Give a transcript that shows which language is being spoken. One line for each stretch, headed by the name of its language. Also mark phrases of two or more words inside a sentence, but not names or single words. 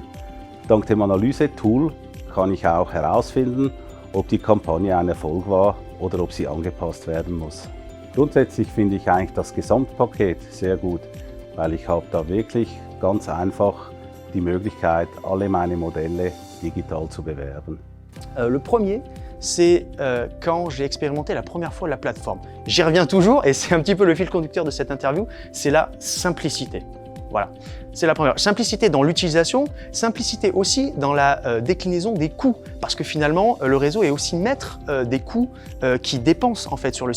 German: Dank dem Analyse-Tool kann ich auch herausfinden, ob die Kampagne ein Erfolg war oder ob sie angepasst werden muss. Grundsätzlich finde ich eigentlich das Gesamtpaket sehr gut, weil ich habe da wirklich ganz einfach die Möglichkeit, alle meine Modelle digital zu bewerben.
French: Le premier, c'est quand j'ai expérimenté la première fois la plateforme. J'y reviens toujours et c'est un petit peu le fil conducteur de cette interview, c'est la simplicité. Voilà, c'est la première. Simplicité dans l'utilisation, simplicité aussi dans la déclinaison des coûts, parce que finalement, le réseau est aussi maître des coûts qui dépensent en fait sur le site.